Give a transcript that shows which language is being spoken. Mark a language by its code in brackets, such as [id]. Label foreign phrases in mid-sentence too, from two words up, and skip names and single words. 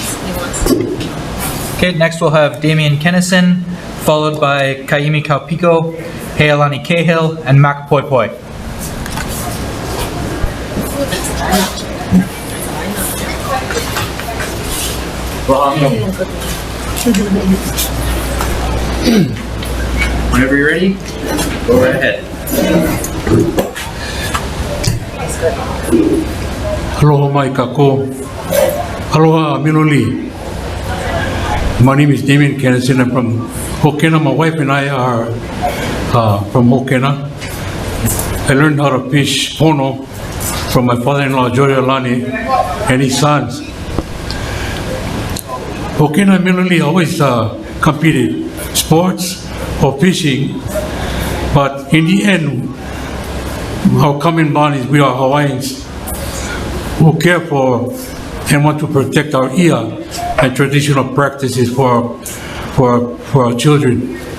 [en] Okay, next we'll have Damian Kennison, followed by Kaimi Kaupiko, Healani Cahill, and Mac Poi Poi. Whenever you're ready, go right ahead. [haw] Aloha mai kako. Aloha Miloli. [en] My name is Damian Kennison. I'm from Hokena. My wife and I are from Hokena. I learned how to fish pono from my father-in-law, Jory Alani, and his sons. Hokena and Miloli always competed, sports or fishing, but in the end, our common bond is we are Hawaiians who care for and want to protect our ia and traditional practices for our children.